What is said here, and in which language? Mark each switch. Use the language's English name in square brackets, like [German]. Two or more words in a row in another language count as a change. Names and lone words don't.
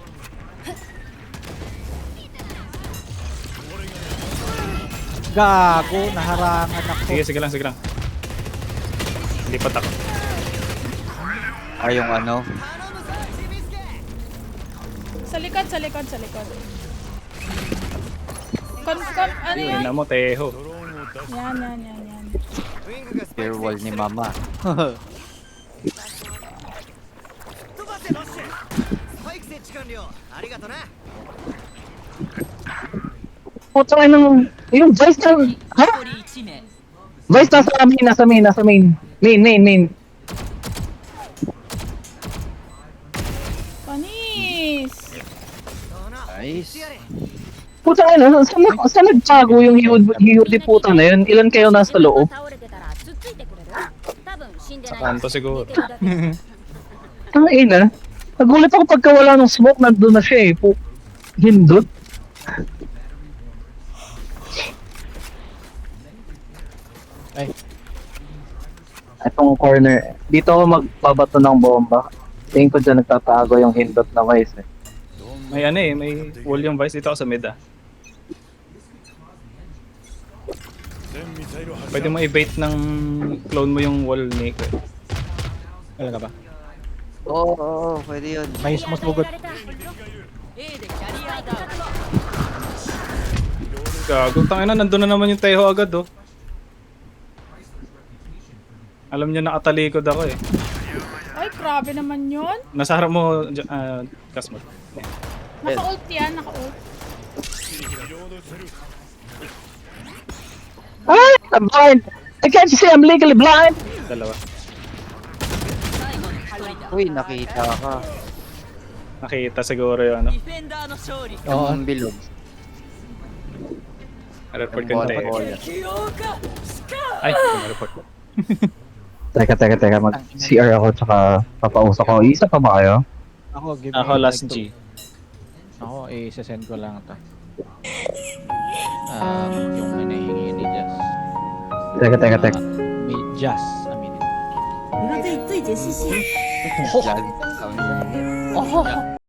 [Filipino] Gago, naharangan ako. Sige lang. Lipat ako. Ay yung ano. Sa likod. Ano yan? Tingnan mo, Teho. [Japanese] ドローンを出す [Filipino] Yan. [English] Spear wall [Filipino] ni mama. Putang ina ng... Yung Vice na... Ha? [Japanese] 残り1名 [Filipino] Vice nasa main. Main. Panis! Nice. Putang ina, saan nagtago yung HUD puta na yun? Ilan kayo nasa loob? [Japanese] 倒れてたらつっついてくれる多分死んでない [Filipino] Sa kanto siguro. [Japanese] 寝てるだけ [Filipino] Ang ina. Nagulat ako pagka wala ng smoke, nandun na siya eh. Hindot. Ay. Itong corner. Dito ako magbabato ng bomba. Tingin ko dyan nagtatago yung hindot na Vice eh. May ano eh, may wall yung Vice dito ako sa mid ah. [Japanese] 全ミサイル発射 [Filipino] Pwede mo i-bait ng clone mo yung wall ni Nico. Talaga ba? Oo, pwede yun. May sumusugod. [Japanese] A でキャリアダウン [Filipino] Gago, tangina, nandun na naman yung Teho agad oh. Alam niya nakatalikod ako eh. Ay, grabe naman yun. Nasa harap mo, Kasmot. Naka-ult yan, naka-ult. [English] Ah! I'm blind! I can't see, I'm legally blind! [Filipino] Dalawa. [Japanese] 最後の一人だ [Filipino] Uy, nakita ka. Nakita siguro yung ano. [Japanese] ディフェンダーの勝利 [Filipino] Oo. Ang bilog. Report ko Ang yung bola, Teho. bola. [Japanese] 起用かスカ [Filipino] Ay, report ko. Teka, mag-CR ako tsaka papausok ko. Isa pa ba kayo? Ako, give Ako me last like G. Ako, i-send ko lang ito. Yung hinahingi ni Jess. Teka. May Jess, [English] I mean. 哦。